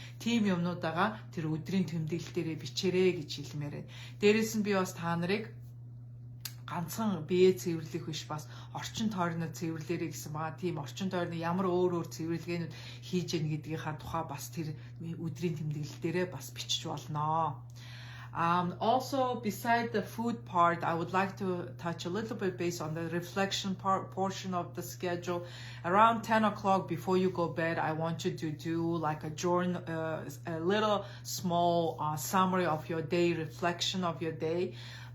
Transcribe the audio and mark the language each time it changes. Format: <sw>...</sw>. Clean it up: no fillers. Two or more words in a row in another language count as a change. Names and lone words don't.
<mn>Тийм юмнуудаага тэр өдрийн тэмдэглэл дээрээ бичээрэй гэж хэлмээр байна. Дээрээс нь би бас та нарыг ганцхан бие цэвэрлэх биш, бас орчин тойрноо цэвэрлээрэй гэсэн байгаа. Тийм орчин тойрны ямар өөр цэвэрлэгээнүүд хийж яах гэдгийнхаа тухай бас тэр өдрийн тэмдэглэл дээрээ бас бичиж болно.</mn> <en>Also, beside the food part, I would like to touch a little bit based on the reflection portion of the schedule. Around 10 o'clock before you go bed, I want you to do like a little small summary of your day, reflection of your day.</en>